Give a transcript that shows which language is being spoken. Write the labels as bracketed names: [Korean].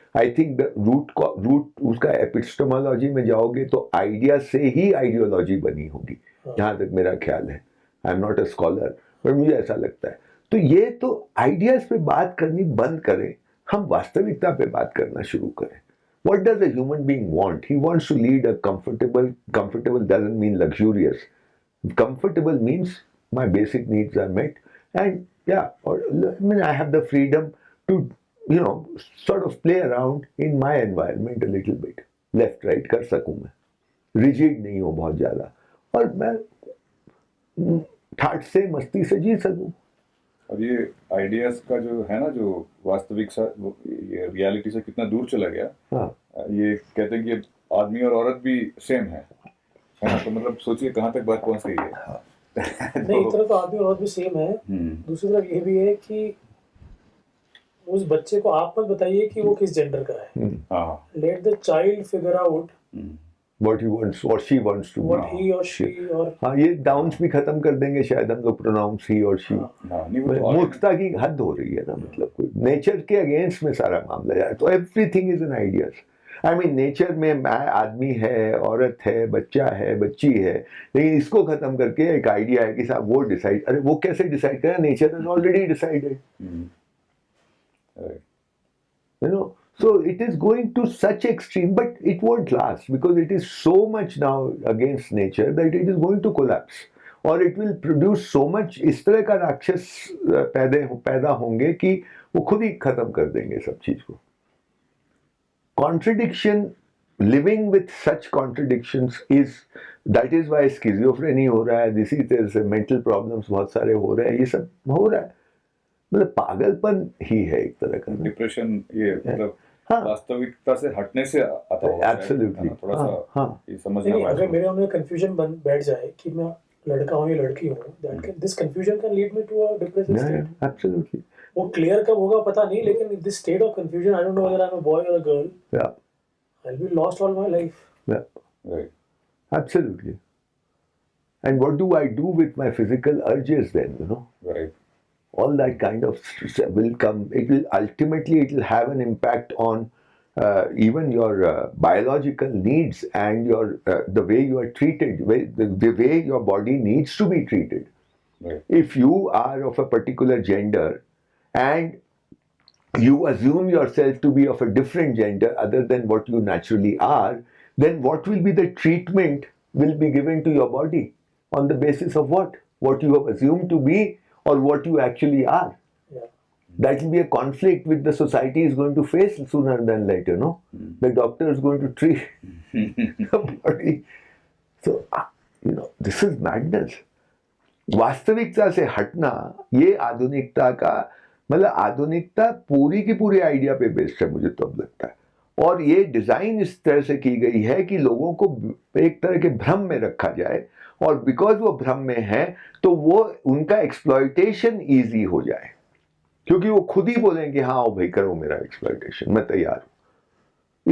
[English] I think the root [Hindi] उसका epistemology में जाओगे तो आइडिया से ही आइडियोलॉजी बनी होगी, जहां तक मेरा ख्याल है। [English] I am not a scholar, [Hindi] पर मुझे ऐसा लगता है। तो ये तो आइडियाज पे बात करनी बंद करें, हम वास्तविकता पे बात करना शुरू करें। [English] What does a human being want? He wants to lead a comfortable doesn't mean luxurious. Comfortable means my basic needs are met, and yeah, or I mean, I have the freedom to, you know, sort of play around in my environment a little bit. [Hindi] Left right कर सकूं मैं, rigid नहीं हो बहुत ज़्यादा, और मैं ठाट से मस्ती से जी सकूं। अब ये आइडियाज का जो है ना, जो वास्तविक ये रियलिटी से कितना दूर चला गया। हाँ, ये कहते हैं कि आदमी और औरत भी सेम है ना। तो मतलब सोचिए कहाँ तक बात पहुंच गई है। नहीं, एक तरफ तो आदमी और औरत भी सेम है, दूसरी तरफ ये भी है कि उस बच्चे को आप मत बताइए कि वो किस जेंडर का है। [English] Let the child figure out what he wants or she wants to be. What he or she, और [Hindi] हाँ, ये डाउन्स भी खत्म कर देंगे शायद हम लोग, प्रोनाउंस ही और शी। मूर्खता की हद हो रही है ना, मतलब कोई नेचर के अगेंस्ट में सारा मामला जाए तो [English] Everything is an ideas. [Hindi] I mean nature में आदमी है, औरत है, बच्चा है, बच्ची है, लेकिन इसको खत्म करके एक आइडिया है कि साहब वो डिसाइड, अरे वो कैसे डिसाइड करें, [English] Nature is already decided, Right. you know. So it is going to such extreme, but it won't last because it is so much now against nature that it is going to collapse, और it will produce so much, [Hindi] इस तरह का राक्षस पैदा होंगे कि वो खुद ही खत्म कर देंगे सब चीज को. [English] Contradiction, living with such contradictions that is why schizophrenia [Hindi] हो रहा है, [English] this is mental problems [Hindi] बहुत सारे हो रहे हैं, ये सब हो रहा है, मतलब पागलपन ही है एक तरह का. डिप्रेशन ये मतलब हाँ. वास्तविकता से हटने से आता होगा. [English] Absolutely. [Hindi] थोड़ा सा हाँ. ये समझना नहीं, अगर पड़ेगा. मेरे में कंफ्यूजन बैठ जाए कि मैं लड़का हूँ या लड़की हूँ, [English] This confusion can lead me to a depressive state. Absolutely. [Hindi] वो क्लियर कब होगा पता नहीं, लेकिन [English] This state of confusion, I don't know whether I am a boy और a girl, Yeah. I will be lost all my life. Yeah. Right. Absolutely. And what do I do with my physical urges then, you know? Right. All that kind of will come. It will ultimately, it will have an impact on even your biological needs and your the way you are treated, the way your body needs to be treated. Right. If you are of a particular gender and you assume yourself to be of a different gender other than what you naturally are, then what will be the treatment will be given to your body on the basis of what? What you have assumed to be or what you actually are. Yeah. That will be a conflict which the society is going to face sooner than later, no? The doctor is going to treat the body. So, you know, this is madness. [Hindi] वास्तविकता से हटना, ये आधुनिकता का मतलब आधुनिकता पूरी की पूरी आइडिया पे बेस्ड है, मुझे तो अब लगता है. और ये डिजाइन इस तरह से की गई है कि लोगों को एक तरह के भ्रम में रखा जाए, और बिकॉज वो भ्रम में है तो वो उनका एक्सप्लॉयटेशन इजी हो जाए, क्योंकि वो खुद ही बोलें कि हाँ भाई करो मेरा एक्सप्लॉयटेशन, मैं तैयार हूं.